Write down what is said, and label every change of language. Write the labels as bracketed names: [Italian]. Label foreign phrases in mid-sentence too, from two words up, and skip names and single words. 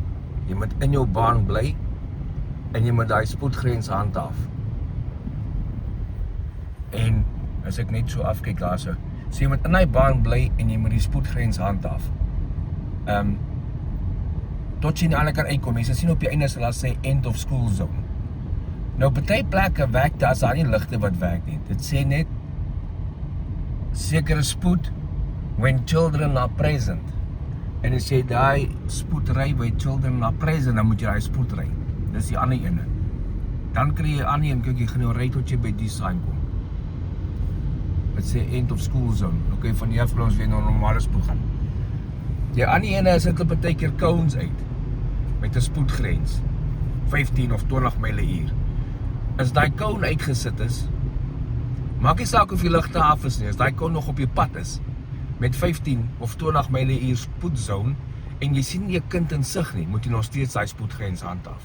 [Afrikaans] Jy moet in jou baan bly en jy moet daai spoedgrens handhaaf. En as ek net so afkyk daar so jy moet in die baan bly en jy moet die spoedgrens handhaaf. Tot jy aan die ander kant uitkom, jy sal sien op die einde sal daar sê [English] end of school zone. [Afrikaans] Nou party plekke werk daar, as daar nie ligte wat werk nie. Dit sê net sekere spoed [English] when children are present. [Afrikaans] En as jy daai spoed ry by [English] children are present, [Afrikaans] dan moet jy daai spoed ry. Dis die ander ene. Dan kry jy aan en kyk jy gaan nou ry tot jy by die sign kom. Dit sê [English] end of school zone. [Afrikaans] Okay, van die af kan ons weer na normale spoed gaan. Die ander ene is dit baie keer cones uit met 'n spoedgrens 15 of 20 myl/uur. As daai cone uitgesit is, maak nie saak of die ligte af is nie, as daai cone nog op die pad is met 15 of 20 myl/uur spoedzone en jy sien nie 'n kind in sig nie, moet jy nog steeds daai spoedgrens handhaaf.